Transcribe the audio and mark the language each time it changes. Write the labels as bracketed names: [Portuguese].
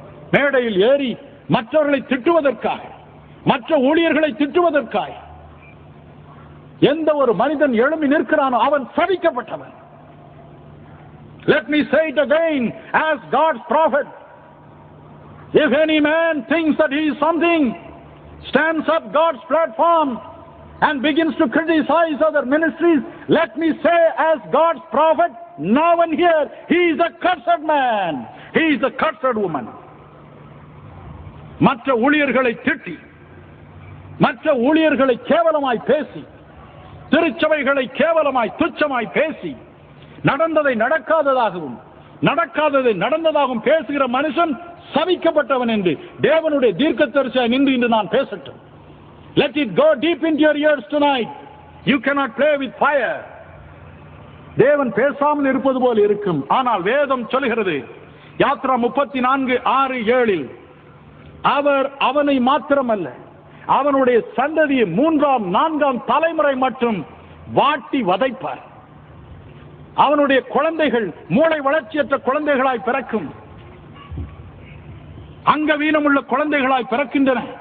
[Tamil] மேடையில் ஏறி மற்றவர்களை திட்டுவதற்காக, மற்ற ஊழியர்களை திட்டுவதற்காக எந்த ஒரு மனிதன் எழும்பி நிற்கிறானோ அவன் சபிக்கப்பட்டவன். [English] Let me say it again, as God's prophet, if any man thinks that he is something, stands up God's platform and begins to criticize other ministries, let me say as God's prophet, now and here, he is a cursed man, he is a cursed woman. [Tamil] மற்ற ஊழியர்களை திட்டி, மற்ற ஊழியர்களை கேவலமாய் பேசி, திருச்சபைகளை கேவலமாய் துச்சமாய் பேசி, நடந்ததை நடக்காததாகவும் நடக்காததை நடந்ததாகவும் பேசுகிற மனுஷன் சபிக்கப்பட்டவன் என்று தேவனுடைய தீர்க்கதரிசியாய் நின்று இன்று நான் பேசட்டும். [English] Let it go deep into your ears tonight. You cannot play with fire. [Tamil] தேவன் பேசாமல் இருப்பது போல் இருக்கும். ஆனால் வேதம் சொல்கிறது, யாத்ரா 34:6-7, அவர் அவனை மாத்திரமல்ல அவனுடைய சந்ததியை 3ஆம் 4ஆம் தலைமுறை மற்றும் வாட்டி வதைப்பார். அவனுடைய குழந்தைகள் மூளை வளர்ச்சியற்ற குழந்தைகளாய் பிறக்கும், அங்கவீனமுள்ள குழந்தைகளாய் பிறக்கின்றன.